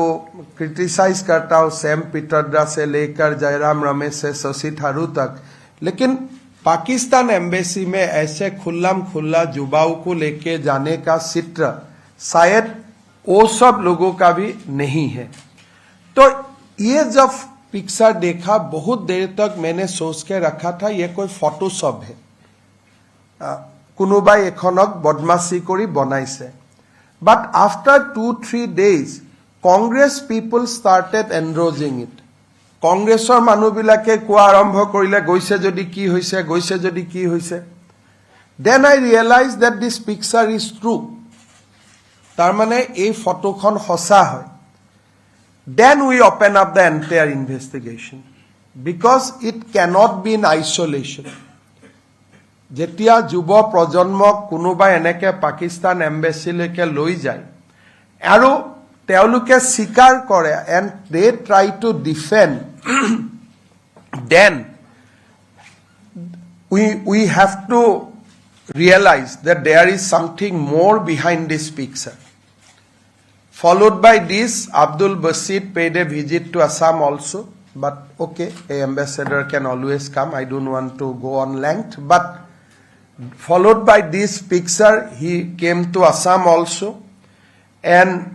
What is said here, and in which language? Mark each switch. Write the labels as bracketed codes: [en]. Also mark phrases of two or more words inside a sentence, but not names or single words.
[hi] क्रिटिसाइज करता हो सैम पित्रोदा से लेकर जयराम रमेश से शशि थरूर तक लेकिन पाकिस्तान एम्बेसी में ऐसे खुल्लम खुल्ला युवाओं को लेके जाने का चित्र शायद वो सब लोगों का भी नहीं है तो ये जब पिक्चर देखा बहुत देर तक मैंने सोच के रखा था ये कोई फोटोशॉप है [as] কোনোবাই এখনক বদমাছি কৰি বনাইছে [en] but after 2-3 days Congress people started endorsing it [as] কংগ্ৰেছৰ মানুহবিলাকে কোৱা আৰম্ভ কৰিলে গৈছে যদি কি হৈছে [en] then I realized that this picture is true [as] তাৰ মানে এই ফটোখন সঁচা হয় [en] then we open up the entire investigation because it cannot be in isolation [as] যেতিয়া যুৱ প্ৰজন্মক কোনোবাই এনেকে পাকিস্তান এম্বেচিলৈকে লৈ যায় আৰু তেওঁলোকে স্বীকাৰ কৰে [en] and they try to defend then we have to realize that there is something more behind this picture followed by this Abdul Basit paid a visit to Assam also but okay a ambassador can always come I don't want to go on length but followed by this picture he came to Assam also and